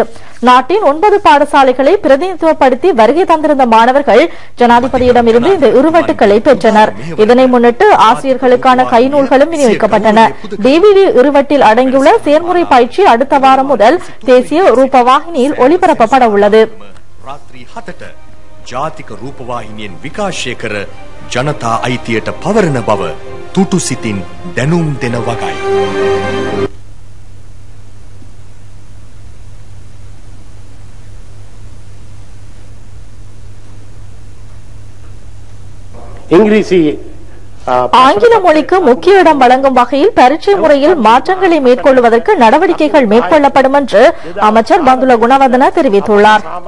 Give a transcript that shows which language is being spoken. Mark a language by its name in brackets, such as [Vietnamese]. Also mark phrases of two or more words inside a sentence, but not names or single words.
[Tamil] நாட்டின் 9 பாடசாலைகளை பிரதிநிதித்துவப்படுத்தி வருகை தந்திருந்த மாணவர்கள் ஜனாதிபதியிடமிருந்து இந்த இருவட்டுக்களை பெற்றனர். இதனை முன்னிட்டு ஆசிரியர்களுக்கான கைநூல்களும் விநியோகிக்கப்பட்டன. DVD இருவட்டில் அடங்கியுள்ள செயல்முறை பயிற்சி அடுத்த வாரம் முதல் தேசிய ரூபவாகினியில் ஒளிபரப்பப்பட உள்ளது. [Sinhala] ජාතික රූපවාහිනියෙන් විකාශය කර ජනතා අයිතියට පවරන බව තුටු සිතින් දැනුම් දෙන වගයි. [Tamil] ஆங்கில மொழிக்கு முக்கிய இடம் வழங்கும் வகையில் பரீட்சை முறையில் மாற்றங்களை மேற்கொள்வதற்கு நடவடிக்கைகள் மேற்கொள்ளப்படும் என்று அமைச்சர் பந்துல குணவர்தன தெரிவித்துள்ளார்.